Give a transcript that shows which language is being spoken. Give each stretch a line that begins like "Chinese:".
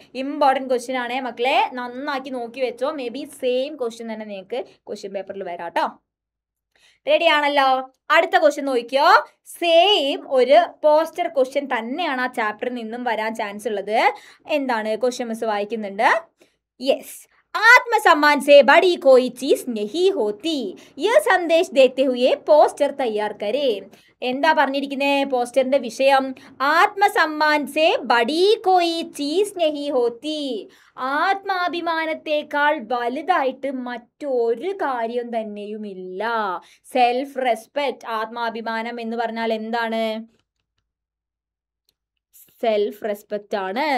Malayalam: Important question ആണ് മക്കളെ, നന്നാക്കി നോക്കി വെച്ചോ. മേ ബി സെയിം ക്വസ്റ്റ്യൻ തന്നെ നിങ്ങൾക്ക് ക്വസ്റ്റ്യൻ പേപ്പറിൽ വരാട്ടോ. റെഡിയാണല്ലോ. അടുത്ത ക്വസ്റ്റ്യൻ നോക്കിയോ. സെയിം ഒരു പോസ്റ്റർ ക്വസ്റ്റ്യൻ തന്നെയാണ് ആ ചാപ്റ്ററിൽ നിന്നും വരാൻ ചാൻസ് ഉള്ളത്. എന്താണ് ക്വസ്റ്റ്യൻ മിസ് വായിക്കുന്നുണ്ട്.
Hindi: യെസ്, आत्मसम्मान से बड़ी कोई चीज नहीं होती, यह संदेश देते हुए പോസ്റ്റർ തയ്യാർ കരേ.
Malayalam: എന്താ പറഞ്ഞിരിക്കുന്നത് പോസ്റ്ററിന്റെ വിഷയം,
Hindi: ആത്മസമ്മാൻ സേ ബഡി കോയി ചീസ് നഹി ഹോത്തി.
Malayalam: ആത്മാഭിമാനത്തെക്കാൾ വലുതായിട്ട് മറ്റൊരു കാര്യം തന്നെയുമില്ല. സെൽഫ് റെസ്പെക്ട്, ആത്മാഭിമാനം എന്ന് പറഞ്ഞാൽ എന്താണ്, സെൽഫ് റെസ്പെക്റ്റ് ആണ്.